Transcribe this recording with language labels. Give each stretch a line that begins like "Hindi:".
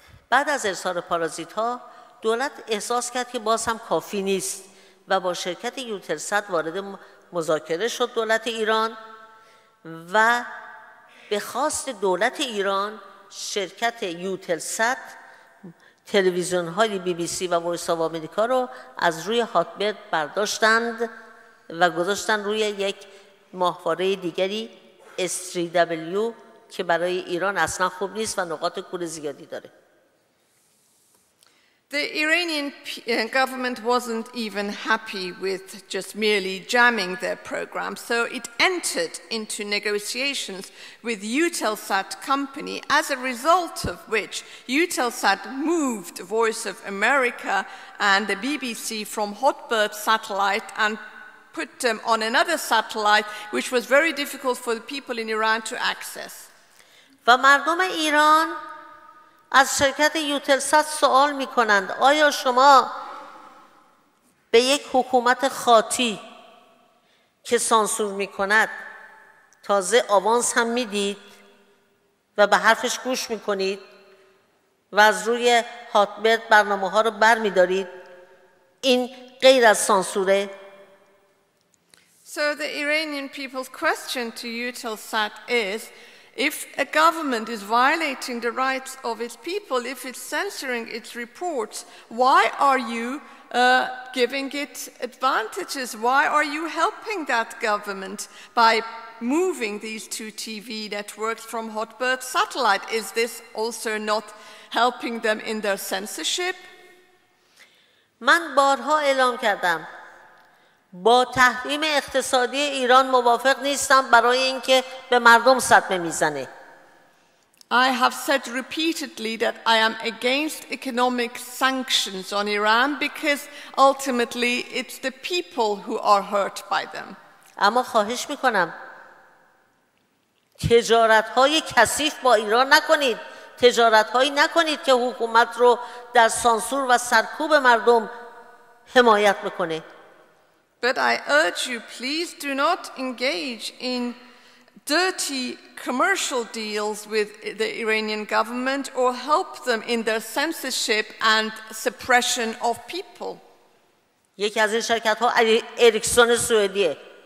Persian: بعد از ارسال پارازیت‌ها دولت احساس کرد که باز هم کافی نیست و با شرکت یوتلسات وارد مذاکره شد دولت ایران و به خواست دولت ایران شرکت یوتلسات تلویزیون‌های BBC و وایس آف آمریکا رو از روی هاتبرد برداشتند و گذاشتن روی یک ماهواره دیگری S3W که برای ایران اصلا خوب نیست و نقاط کور زیادی داره.
English: The Iranian government wasn't even happy with just merely jamming their program, so it entered into negotiations with Eutelsat company, as a result of which Eutelsat moved Voice of America and the BBC from Hotbird satellite and put them on another satellite, which was very difficult for the people in Iran to access.
Persian: و مردم ایران از شرکت یوتلسات سوال می کنند آیا شما به یک حکومت خاطی که سانسور می کند تازه آوانس هم می دید و به حرفش گوش می کنید و از روی هاتبرد برنامه ها رو بر می دارید؟ این غیر از سانسوره؟
English: So the Iranian people's question to Eutelsat is, if a government is violating the rights of its people, if it's censoring its reports, why are you giving it advantages? Why are you helping that government by moving these 2 TV networks from Hotbird satellite? Is this also not helping them in their censorship?
Persian: من بارها اعلام کردم با تحریم اقتصادی ایران موافق نیستم برای اینکه به مردم صدمه میزنه.
English: I have said repeatedly that I am against economic sanctions on Iran because ultimately it's the people who are hurt by them.
Persian: اما خواهش میکنم تجارت‌های کثیف با ایران نکنید. تجارت‌هایی نکنید که حکومت رو در سانسور و سرکوب مردم حمایت بکنه.
English: But I urge you, please do not engage in dirty commercial deals with the Iranian government or help them in their censorship and suppression of people.
Persian: یکی از این شرکت‌ها اریکسون سوئدیه.